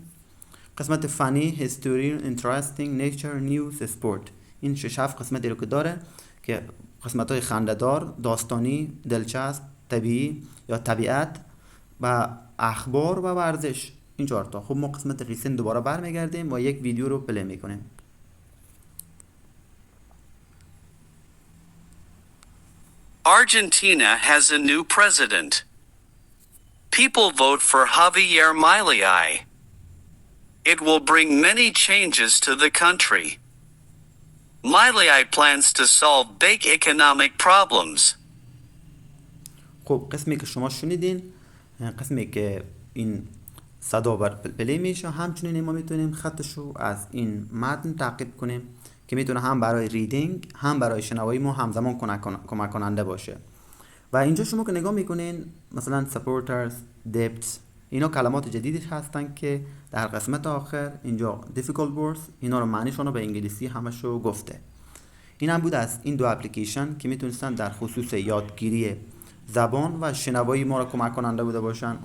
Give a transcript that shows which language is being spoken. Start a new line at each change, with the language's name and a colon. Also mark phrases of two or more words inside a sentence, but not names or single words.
Persian: قسمت فنی،
English: history, interesting, nature, news, sport,
Persian: این 6 7 قسمتی رو که داره که قسمت های خنده‌دار، داستانی، دلچسب، طبیعی یا طبیعت و اخبار و ورزش، این 4 تا. خب ما قسمت ریسنت دوباره برمیگردیم و یک ویدیو رو پلی میکنیم.
English: Argentina has a new president. People vote for Javier Milei. It will bring many changes to the country. Milei plans to solve big economic problems.
Persian: خب قسمی که شما شنیدین، قسمی که این صدا بر پلی میشه، همچنین ما میتونیم خطش رو از این متن تعقیب کنیم که میتونه هم برای ریدینگ هم برای شنوایی ما همزمان کمک کننده باشه. و اینجا شما که نگاه میکنین مثلا
English: supporters، depths،
Persian: اینا کلمات جدیدی هستن که در قسمت آخر اینجا
English: difficult words
Persian: اینا رو معنیشون رو به انگلیسی همشو گفته. این هم بود از این دو اپلیکیشن که میتونستن در خصوص یادگیری زبان و شنوایی ما رو کمک کننده بوده باشن.